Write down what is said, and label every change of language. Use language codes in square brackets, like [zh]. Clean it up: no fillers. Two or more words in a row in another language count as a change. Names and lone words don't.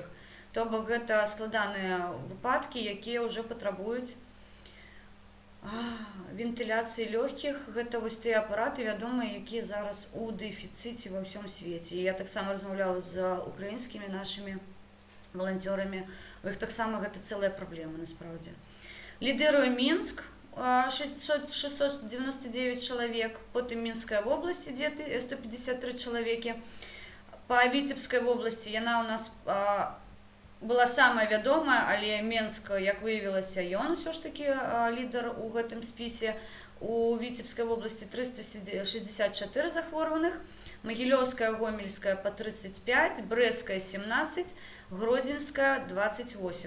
[be] То бок гэта складаныя выпадкі, якія ўжо патрабуюць вентыляцыі лёгкіх. Гэта вось тыя апараты вядомыя, якія зараз у дэфіцыце ва ўсём свеце. Я таксама размаўляла з украінскімі нашымі волонтерами. У іх таксама гэта цэлая праблема, насправді. [ru] Лідыруе Мінск, 699 человек, потом Минская область, где 153 человеки. По Витебской области [be] яна у нас была самая вядомая, але Менск, як выявілася, ён усё ж таки лідар у гэтым спісе. [ru] У Витебской области [be] 364 захворваных, Могилевская, Гомельская по 35, Брестская 17, Гродзенская 28.